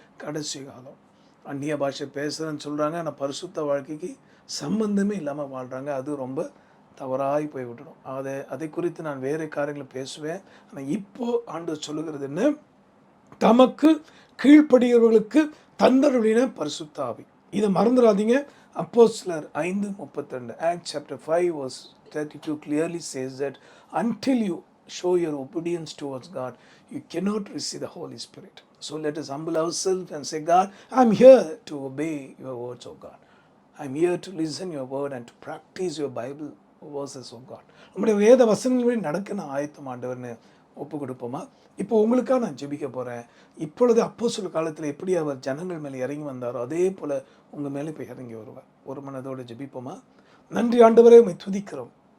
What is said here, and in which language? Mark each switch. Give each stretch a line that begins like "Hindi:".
Tamil: கடைசி காலம் அந்நிய பாஷை பேசுகிறேன்னு சொல்கிறாங்க, ஆனால் பரிசுத்த வாழ்க்கைக்கு சம்பந்தமே இல்லாமல் வாழ்கிறாங்க. அது ரொம்ப தவறாகி போய்விட்டணும். அதை குறித்து நான் வேறு காரியங்களை பேசுவேன். ஆனால் இப்போது ஆண்டவர் சொல்லுகிறது என்ன? தமக்கு கீழ்ப்படியவர்களுக்கு தந்தருளின பரிசுத்த ஆவி. இதை மறந்துடாதீங்க. அப்போஸ்தலர் 5:32,
English: Acts chapter 5 verse 32 clearly says that until you show your obedience towards God, you cannot receive the Holy Spirit. So let us humble ourselves and say, God, I'm here to obey your words, oh God. I'm here to listen your word and to practice your Bible verses, oh God.
Tamil: நம்முடைய வேத வசனங்களை நடக்க நான் ஆயத்தம் ஆண்டவர்னு ஒப்பு கொடுப்போமா? இப்போ உங்களுக்காக நான் ஜெபிக்க போகிறேன். இப்பொழுது அப்போஸ்தலர் காலத்தில் எப்படி அவர் ஜனங்கள் மேலே இறங்கி வந்தாரோ அதே போல் உங்கள் மேலே இப்போ இறங்கி வருவார். ஒரு மனதோடு ஜெபிப்போமா? நன்றி ஆண்டவரே, உம்மை துதிக்கிறோம்.